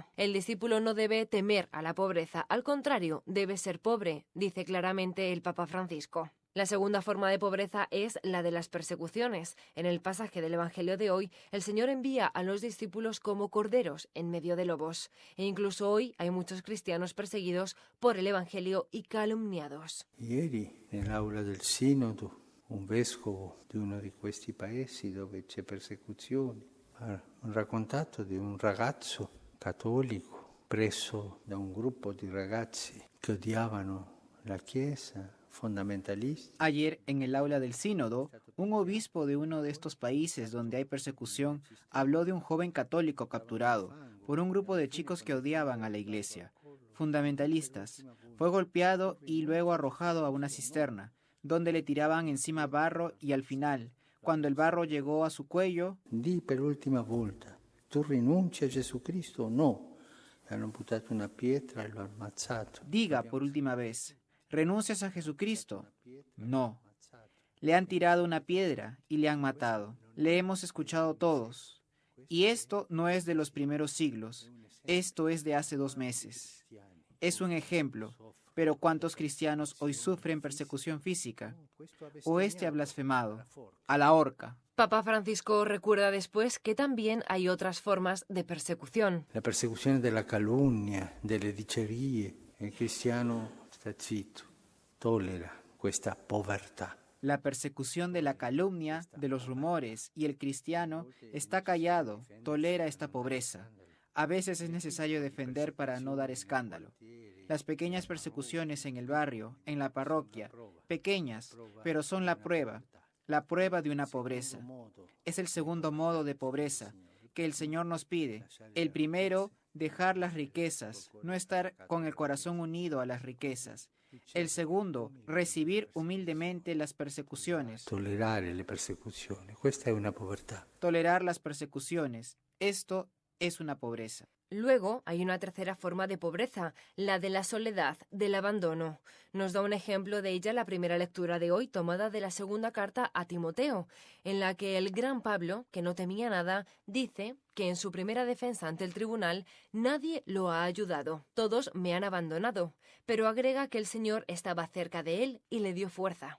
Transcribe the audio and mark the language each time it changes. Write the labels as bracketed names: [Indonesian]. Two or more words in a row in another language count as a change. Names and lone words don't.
[Spanish] El discípulo no debe temer a la pobreza, al contrario, debe ser pobre, dice claramente el Papa Francisco. La segunda forma de pobreza es la de las persecuciones. En el pasaje del Evangelio de hoy, el Señor envía a los discípulos como corderos en medio de lobos. E incluso hoy hay muchos cristianos perseguidos por el Evangelio y calumniados. [Italian] Ieri, nell'aula del Sinodo, un vescovo di uno di questi paesi dove c'è persecuzione ha raccontato di un ragazzo cattolico preso da un gruppo di ragazzi che odiavano la Chiesa, fondamentalisti. [Spanish] Ayer, en el aula del sínodo, un obispo de uno de estos países donde hay persecución habló de un joven católico capturado por un grupo de chicos que odiaban a la iglesia, fundamentalistas. Fue golpeado y luego arrojado a una cisterna, donde le tiraban encima barro y al final, cuando el barro llegó a su cuello, [Italian] Di per l'ultima volta, tu rinunci a Gesù Cristo o no? Le hanno buttato una pietra e lo hanno ammazzato. [Spanish] diga por última vez, ¿renuncias a Jesucristo? No. Le han tirado una piedra y le han matado. Le hemos escuchado todos. Y esto no es de los primeros siglos. Esto es de hace 2 meses. Es un ejemplo. Pero ¿cuántos cristianos hoy sufren persecución física? O este ha blasfemado. A la horca. Papa Francisco recuerda después que también hay otras formas de persecución. [Italian] La persecuzione della calunnia, delle dicerie. Il cristiano sta zitto, tollera questa povertà. [Spanish] La persecución de la calumnia, de los rumores, y el cristiano está callado, tolera esta pobreza. A veces es necesario defender para no dar escándalo. Las pequeñas persecuciones en el barrio, en la parroquia, pequeñas, pero son la prueba de una pobreza. Es el segundo modo de pobreza que el Señor nos pide. El primero, dejar las riquezas, no estar con el corazón unido a las riquezas. El segundo, recibir humildemente las persecuciones. [Italian] Tollerare le persecuzioni, questa è una povertà. [Spanish] Tolerar las persecuciones. Esto es una pobreza. Luego hay una tercera forma de pobreza, la de la soledad, del abandono. Nos da un ejemplo de ella la primera lectura de hoy, tomada de la segunda carta a Timoteo, en la que el gran Pablo, que no temía nada, dice que en su primera defensa ante el tribunal nadie lo ha ayudado, todos me han abandonado, pero agrega que el Señor estaba cerca de él y le dio fuerza.